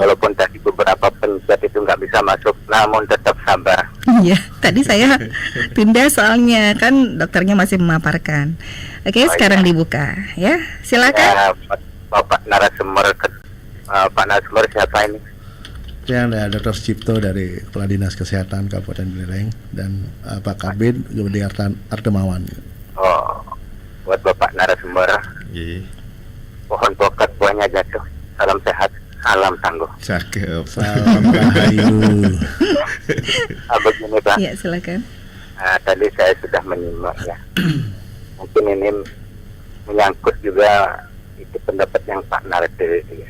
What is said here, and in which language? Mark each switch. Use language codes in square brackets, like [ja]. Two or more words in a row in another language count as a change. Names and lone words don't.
[id] Walaupun tadi beberapa pencet itu nggak bisa masuk, namun tetap sabar. Iya. Tadi saya tunda soalnya kan dokternya masih memaparkan. Oke, sekarang dibuka ya. Silakan. Ya, Bapak narasumber, Pak narasumber siapa ini? saya ada Dr. Cipto dari Kepala Dinas Kesehatan Kabupaten Buleleng dan Pak Kabid Gede Artemawan. Oh, buat Bapak narasumber, Iya. pohon pokat buahnya jatuh. Salam sehat, salam tangguh. Cakep. Salam Rahayu. Begini Pak, Iya, silakan. tadi saya sudah menyimak ya. Mungkin ini menyangkut juga itu pendapat yang Pak Narde itu ya.